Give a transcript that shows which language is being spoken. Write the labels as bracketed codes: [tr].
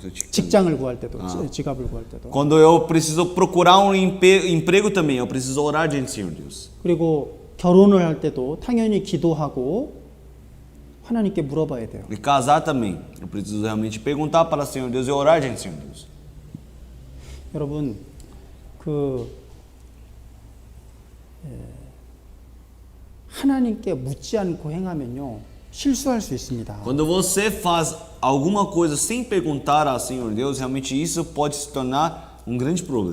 [ko] 직장을 구할 때도 지갑을 구할 때도 [pt] quando eu preciso procurar um emprego também, eu preciso orar diante do Senhor Deus. [ko] 그리고 결혼을 할 때도 당연히 기도하고 하나님께 물어봐야 돼요. [pt] E casar também, eu preciso realmente perguntar para o Senhor Deus e orar diante do Senhor Deus. [ko] 여러분 하나님께 묻지 않고 행하면요 실수할 수 있습니다. [pt] Quando você faz alguma coisa sem perguntar ao Senhor Deus, realmente isso pode se tornar um grande problema.